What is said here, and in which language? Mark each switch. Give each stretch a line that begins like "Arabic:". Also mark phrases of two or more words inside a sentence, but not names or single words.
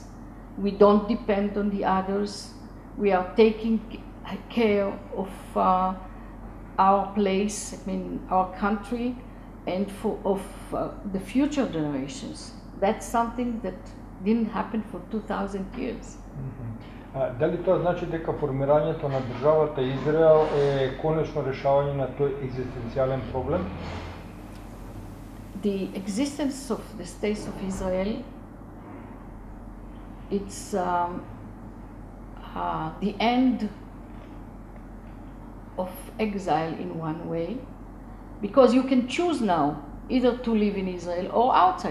English: We don't depend on the others. We are taking care of our place, our country, and of the future generations. That's something that didn't happen for 2,000 years.
Macedonian: Дали тоа значи дека формирањето на државата Израел е конечно решавање на тој екзистенцијален проблем?
English: The existence of the State of Israel, it's the end of exile in one way, because you can choose now either to live in Israel or outside.